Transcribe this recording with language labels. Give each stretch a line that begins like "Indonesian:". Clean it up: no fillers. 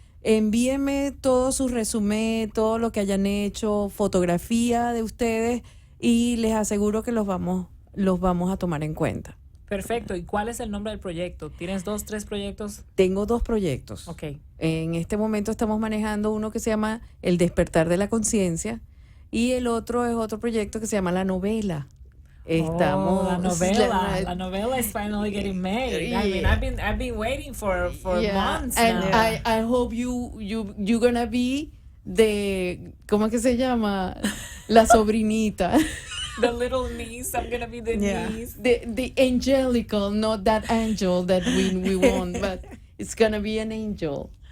Spanish: Envíenme todo su resumen, todo lo que hayan hecho, fotografía de ustedes y les aseguro que los vamos a tomar en cuenta. Perfecto. ¿Y cuál es el nombre del proyecto? ¿Tienes 2, 3 proyectos? Tengo 2 proyectos. Ok. En este momento estamos manejando uno que se llama El despertar de la conciencia y el otro es otro proyecto que se llama La novela.
English: La novela is finally getting made. I mean, I've been waiting for months and now. I hope you gonna be the,
Spanish: ¿cómo es que se llama? La sobrinita.
English: The little niece. I'm gonna be the niece. The angelical, not that angel that we want, but it's gonna be an angel.